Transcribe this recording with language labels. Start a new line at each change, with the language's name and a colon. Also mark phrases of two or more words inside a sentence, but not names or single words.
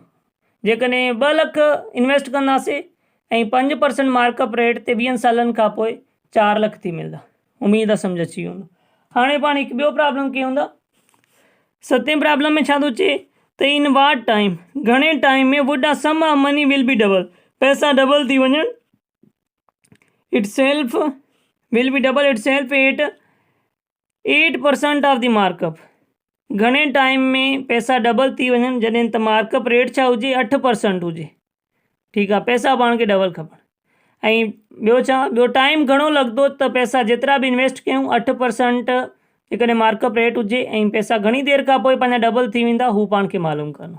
Sindhi: जेकॾहिं 2 लख इन्वेस्ट कंदासीं ऐं 5%
English: markup rate
Sindhi: ते 20 सालनि खां पोइ 4 लख थी मिलंदा। उम्मीद आहे सम्झ अची वेंदो। हाणे पाण हिकु ॿियो प्रॉब्लम कयूं था। 7 प्रॉब्लम में छा थो चए त
English: in what time,
Sindhi: घणे टाइम में
English: would a sum of money will be double,
Sindhi: पैसा डबल थी वञनि,
English: It self will be double it self at 8% of the markup.
Sindhi: घणे टाइम में पैसा डबल थी वञनि जॾहिं त
English: markup rate
Sindhi: छा हुजे 8% हुजे। ठीकु आहे, पैसा पाण खे डबल खपनि। ऐं ॿियो छा, ॿियो टाइम घणो लॻंदो त पैसा जेतिरा बि इन्वेस्ट कयूं 8% जेकॾहिं
English: markup rate
Sindhi: हुजे ऐं पैसा घणी देरि खां पोइ पंहिंजा डबल थी वेंदा, हू पाण खे मालूम करिणो।